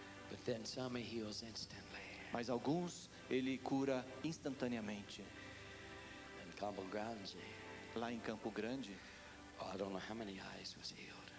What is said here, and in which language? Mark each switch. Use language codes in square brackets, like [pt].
[en] But then some he heals instantly. [pt] Mas alguns ele cura instantaneamente. [en] In Campo Grande, [pt] Lá em Campo Grande, [en] I don't know how many eyes was healed.